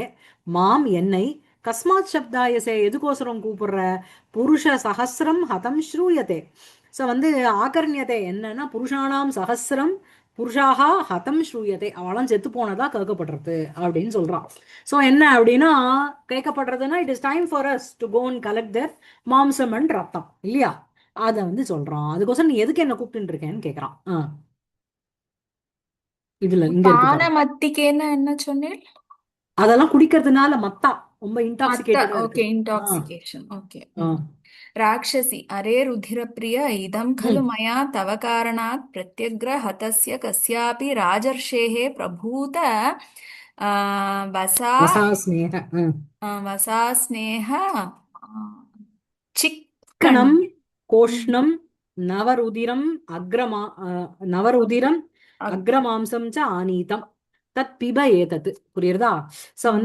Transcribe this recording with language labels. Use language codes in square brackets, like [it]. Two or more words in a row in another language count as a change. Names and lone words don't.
[sa] माम् என்னை, कस्मात् शब्दायसे [ta] எதுக்கோசரம் கூப்பிடுற, [sa] पुरुष सहस्रं हतं श्रूयते. [ta] ஸோ வந்து ஆகர்ணியத்தை என்னன்னா, [sa] पुरुषाणां सहस्रं पुरुषाः हतं श्रूयते, [ta] அவளாம் செத்து போனதா கேட்கப்படுறது அப்படின்னு சொல்றான். ஸோ என்ன அப்படின்னா, கேட்கப்படுறதுன்னா, [en] It is time for us to go and collect their மாம்சம் அண்ட் ரத்தம் இல்லையா? [ta] அதை வந்து சொல்றான். அதுக்கோசரம் நீ எதுக்கு என்ன கூப்பிட்டு இருக்கேன்னு கேட்கறான். இதுல இங்க இருக்கு பாருங்க. பானமத்திக்கேன்னு என்ன சொன்னேன்? அதெல்லாம் குடிக்கிறதுனால மத்தா. ரொம்ப மத்த [en] இன்டாக்சிகேட்டடா ஓகே [ta] இருக்குது. ஆ [en] intoxication okay ஆ [sa] राक्षसी अरे रुधिरप्रिय इदं खलु ம் मया तव कारणात् प्रत्यग्र हतस्य कस्यापि राजर्षेः प्रभूत वसा वसा स्नेह वसास्नेह கணம் चिक्कणम् कोष्णम् नवरुधिरम् अग्रमा नवरुधिरम् अग्- अग्रमांसं च आनीतं तत् पिब एतत्. புரியுறதா? சோ ம்.